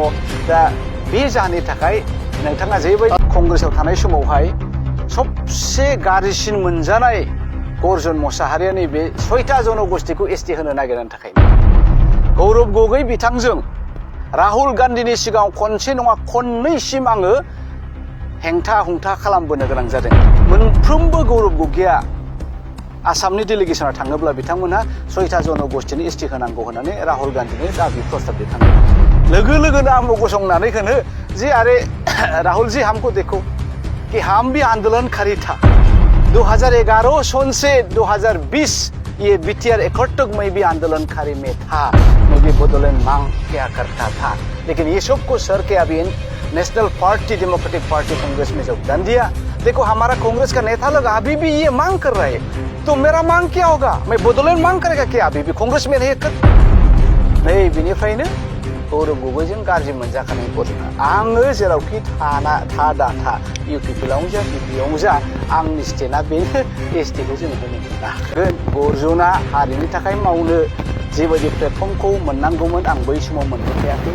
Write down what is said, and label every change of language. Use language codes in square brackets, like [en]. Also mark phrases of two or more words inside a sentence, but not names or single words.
[brx] दा बे जाहोननि थाखाय नोंथाङा जेबायदि कंग्रेसआव थानाय समावहाय सबसे गाज्रिसिन मोनजानाय गर्जन मसाहारिया नैबे 6टा जनगोष्ठीखौ एसटि होनो नागिरनायनि थाखाय गौरब गगৈ बिथांजों राहुल गान्धीनि सिगाङाव खनसे नङा खननैसिम आङो हेंथा हुंथा खालामबोनो गोनां जादों। मोनफ्रोमबो गौरब गगैया आसामनि डेलिगेसनाव थाङोब्ला बिथांमोनहा 6टा जनगोष्ठीनि एसटि होनांगौ होननानै राहुल गान्धीनि दाबि प्रस्ताब दैखाङो। लोगो लोगोनो आंबो गसंनानै होनो [hi] जे अरे राहुल जी हमको देखो कि हम भी आंदोलनकारी था 2011 सन से 2020 ये बीटीआर एकटक में भी आंदोलनकारी में था। मैं भी बोडोलैंड मांग क्या करता था लेकिन ये सबको सर के अभी नेशनल पार्टी डेमोक्रेटिक पार्टी कांग्रेस में योगदान दिया। देखो हमारा कांग्रेस का नेता लोग अभी भी ये मांग कर रहे हैं तो मेरा मांग क्या होगा? मैं बोडोलैंड मांग करेगा क्या अभी भी कांग्रेस में रहे कर नहीं [brx] बिनिफ्रायनो गौरब गगैजों गाज्रि मोनजाखानाय गजना आङो जेरावखि था इउपिपिएलआवनो जा बिपिएफआवनो जा आंनि स्टेटआ बेनो एसटिखौ जों होनो मोनाखै। गर्जना हारिनि थाखाय मावनो जेबायदि प्लेटफर्मखौ मोननांगौमोन आं बै समाव मोननो हायाखै।